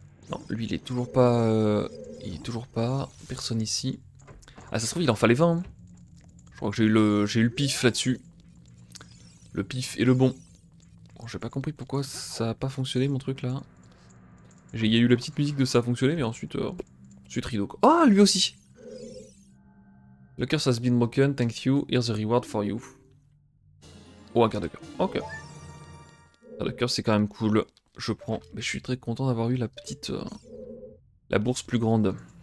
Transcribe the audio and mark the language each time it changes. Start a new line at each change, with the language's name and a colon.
French: Non, lui il est toujours pas... il est toujours pas... Personne ici. Ah, ça se trouve il en fallait 20. Hein. Je crois que j'ai eu le pif là-dessus. Le pif et le bon. Bon, j'ai pas compris pourquoi ça a pas fonctionné mon truc là. Il y a eu la petite musique de ça a fonctionné, mais ensuite... ensuite rideau quoi. Ah, lui aussi!
English: The curse has been broken, thank you, here's a reward for you.
French: Oh, un quart de cœur. Ok. Le cœur c'est quand même cool. Je prends. Mais je suis très content d'avoir eu la petite... la bourse plus grande.